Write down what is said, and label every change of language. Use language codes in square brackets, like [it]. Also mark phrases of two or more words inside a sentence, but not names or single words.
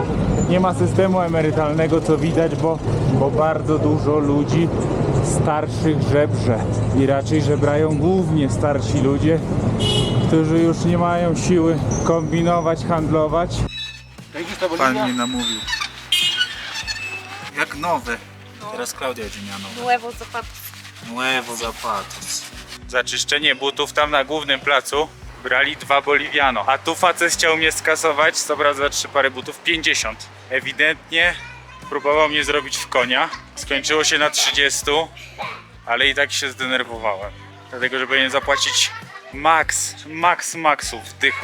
[pl] Nie ma systemu emerytalnego, co widać, bo bardzo dużo ludzi starszych żebrze i raczej żebrają głównie starsi ludzie, którzy już nie mają siły kombinować, handlować. Pan mnie namówił. Jak nowe. Teraz Klaudia będzie miała nowe. [es] Nuevo zapatos. Nuevo zapatos. [pl] Za czyszczenie butów tam na głównym placu brali 2 boliviano. A tu facet chciał mnie skasować, zabrał za 3 pary butów 50. Ewidentnie próbował mnie zrobić w konia. Skończyło się na 30, ale i tak się zdenerwowałem. Dlatego, że powinien zapłacić maksów dychę.